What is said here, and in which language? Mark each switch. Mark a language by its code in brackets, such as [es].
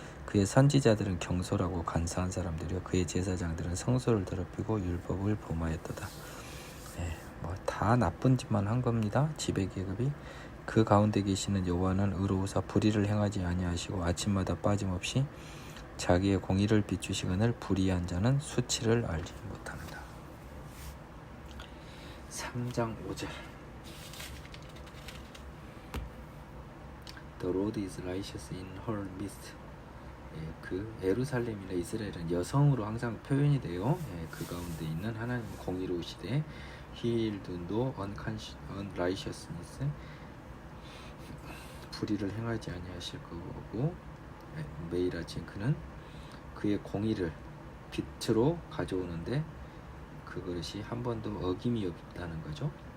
[ko] 그의 선지자들은 경솔하고 간사한 사람들이요 그의 제사장들은 성소를 더럽히고 율법을 범하였도다. 뭐 다 나쁜 짓만 한 겁니다. 지배 계급이. 그 가운데 계시는 여호와는 의로우사 불의를 행하지 아니하시고 아침마다 빠짐없이 자기의 공의를 비추시거늘 불의한 자는 수치를 알지 못합니다. [en] 3장 5절 The road is righteous in her midst. [ko] 그 예루살렘이나 이스라엘은 여성으로 항상 표현이 돼요. 그 가운데 있는 하나님 공의로우시되 [en] He will do no unrighteousness. [ko] 불의를 행하지 아니하실 거고 매일 아침 그는 그의 공의를 빛으로 가져오는데 그것이 한 번도 어김이 없다는 거죠.